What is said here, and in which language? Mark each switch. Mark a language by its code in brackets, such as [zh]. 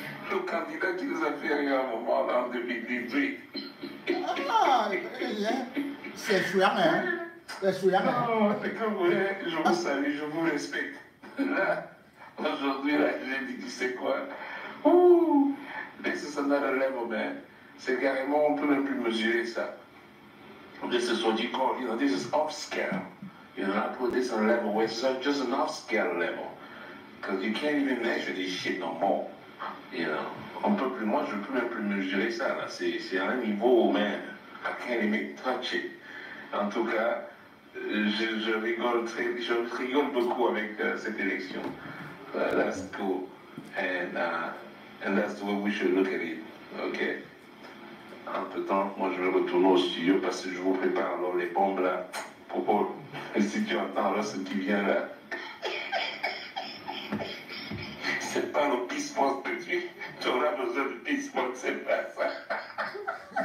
[fr] Le candidat qui nous a fait rire à un moment là, en 2018. Ah, c'est chouette, hein? C'est chouette, hein? Oh, c'est comme vous voulez, je vous salue, je vous respecte. Là, aujourd'hui, là, j'ai dit, tu sais quoi? [en] Ouh, this is another level, man. [fr] C'est carrément, on ne peut même plus mesurer ça. [en] This is what you call, you know, this is off-scale. You know, I put this on a level where it's just an off-scale level. Because you can't even measure this shit no more. You know, [fr] on peut plus, moi je ne peux même plus mesurer ça là, c'est à un niveau, man, [en] I can't even touch it. [fr] En tout cas, je rigole beaucoup avec cette élection. [en] That's cool, and that's the way we should look at it, ok? [fr] Entre temps, moi je vais retourner au studio parce que je vous prépare alors les bombes là, pour si tu entends là ce qui vient là. C'est pas le pissement que tu auras besoin de pissement, c'est pas ça.